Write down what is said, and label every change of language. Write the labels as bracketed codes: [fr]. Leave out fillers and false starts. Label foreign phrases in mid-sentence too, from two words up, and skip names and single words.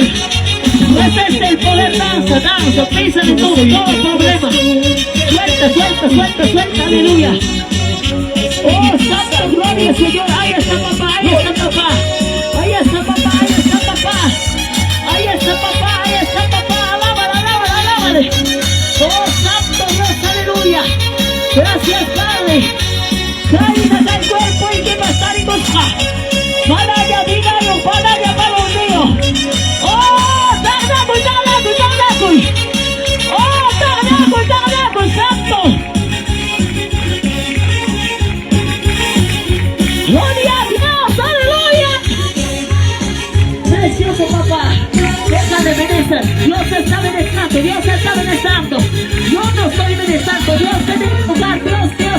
[es] Resiste el poder, danza, danza. Piensa en todo problema. Suelta, suelta, suelta, suelta, aleluya. Oh, santo, gloria, Señor. Ahí está, papá, ahí está, papá. Ahí está, papá, ahí está, papá. Ahí está, papá, ahí está, papá. Alábala, alábala, alábala. Oh, santo Dios, aleluya. Gracias, Padre. Caída del cuerpo y que va a estar en busca. Panaya, Vigayo, Panaya, Palo mío. Oh, Taganacoy, Taganacoy, Taganacoy. Oh, Taganacoy, Taganacoy, santo. Gloria a Dios, aleluya. Precioso papá, deja de menecer. Dios está ministrando, Dios está ministrando. Yo no estoy ministrando, Dios tiene que tocar, Dios, Dios.